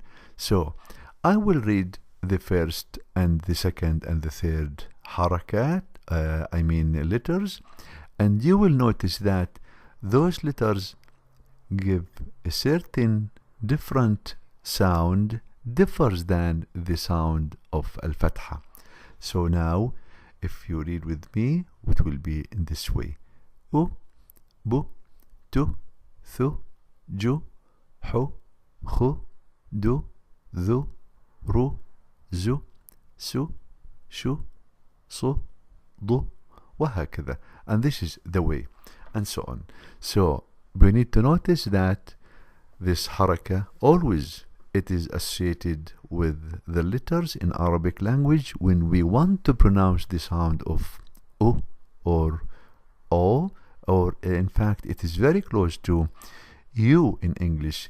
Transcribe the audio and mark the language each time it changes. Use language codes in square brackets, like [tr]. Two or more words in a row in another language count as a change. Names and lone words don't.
[en] So I will read the first and the second and the third harakat, letters, and you will notice that those letters give a certain different sound, differs than the sound of al-Fatha. So now, if you read with me, it will be in this way: [ar] أُ، بُ، تُ، ثُ، جُ، حُ، خُ، دُ، ذُ، رُ، زُ، سُ، شُ، صُ، ضُ, وهكذا. [en] And this is the way, and so on. So we need to notice that this haraka always it is associated with the letters in Arabic language when we want to pronounce the sound of U or O, or in fact it is very close to U in English.